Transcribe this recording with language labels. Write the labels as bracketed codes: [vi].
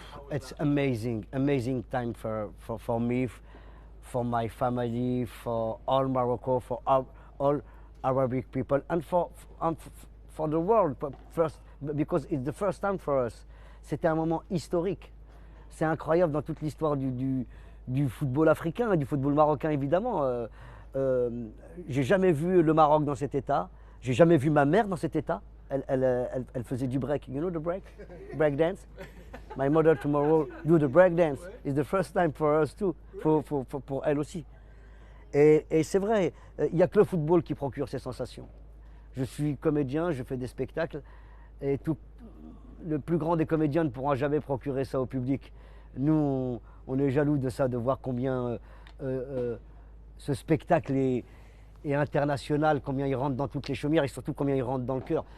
[en] it's amazing, amazing time for me, for my family, for all Morocco, for all Arabic people, and for the world. First, because it's the first time for us. [fr] C'était un moment historique. C'est incroyable dans toute l'histoire du football africain, du football marocain évidemment. J'ai jamais vu le Maroc dans cet état. J'ai jamais vu ma mère dans cet état. Elle faisait du break. [en] You know the break? Break dance? My mother tomorrow do the break dance. It's the first time for us too, [fr] pour elle aussi. Et c'est vrai, il n'y a que le football qui procure ces sensations. Je suis comédien, je fais des spectacles, et le plus grand des comédiens ne pourra jamais procurer ça au public. Nous, on est jaloux de ça, de voir combien ce spectacle est international, combien il rentre dans toutes les chaumières et surtout combien il rentre dans le cœur.